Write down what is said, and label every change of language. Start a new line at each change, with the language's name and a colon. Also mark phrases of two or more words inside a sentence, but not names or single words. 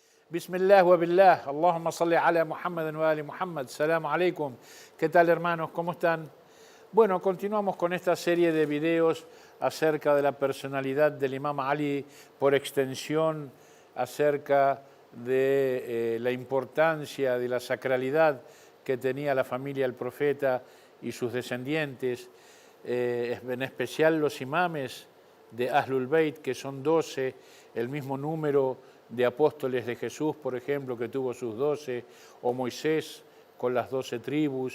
Arabic: بسم الله وبالله، اللهم صل على محمد وآل محمد، سلام عليكم.
Spanish: ¿Qué tal, hermanos? ¿Cómo están? Bueno, continuamos con esta serie de videos acerca de la personalidad del Imam Ali, por extensión acerca de la importancia de la sacralidad que tenía la familia del profeta y sus descendientes, en especial los imames de Ahlul Bayt, que son 12, el mismo número de apóstoles de Jesús, por ejemplo, que tuvo sus 12, o Moisés con las 12 tribus.